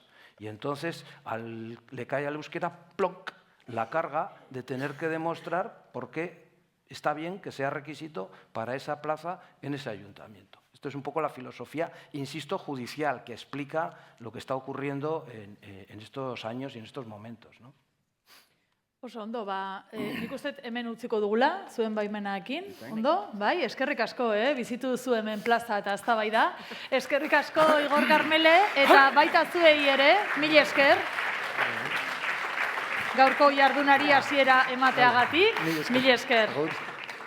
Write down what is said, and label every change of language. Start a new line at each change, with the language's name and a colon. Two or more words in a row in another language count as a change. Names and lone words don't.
Spanish: Y entonces le cae al euskera ¡plonk! La carga de tener que demostrar por qué está bien que sea requisito para esa plaza en ese ayuntamiento. Esto es un poco la filosofía, insisto, judicial, que explica lo que está ocurriendo en estos años y en estos momentos, ¿no?
Basque: Oso ondo, nik uste hemen utziko dugula, zuen baimenarekin, ondo? Bai, eskerrik asko, bizitu duzu hemen plaza eta eztabaida. Eskerrik asko Igor Karmele, eta baita zuei ere, mila esker. Gaurko jardunari hasiera emateagatik, mila esker.